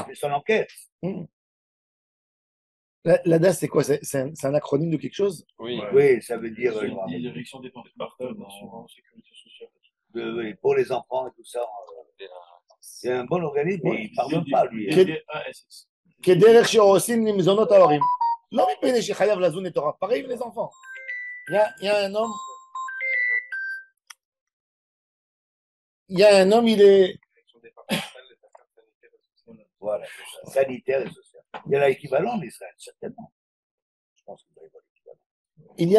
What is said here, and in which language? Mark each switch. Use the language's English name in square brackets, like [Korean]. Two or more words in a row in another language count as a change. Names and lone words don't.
[French] il fait son enquête. La DAS, c'est quoi? C'est un acronyme de quelque chose? Oui. Oui, ça veut dire Direction des partages en sécurité sociale. oui, pour les enfants et tout ça. C'est un bon organisme, mais il ne pardonne pas, lui. DASS. [Hebrew] כדרך שעושים למזונות ההורים. לא מפני שחייב לזון את הוריו. [French] pareil les enfants. Il y a un homme, il est... Voilà, c'est ça. Sanitaire et social. Il y a l'équivalent en Israël, certainement. Je pense que vous avez pas l'équivalent.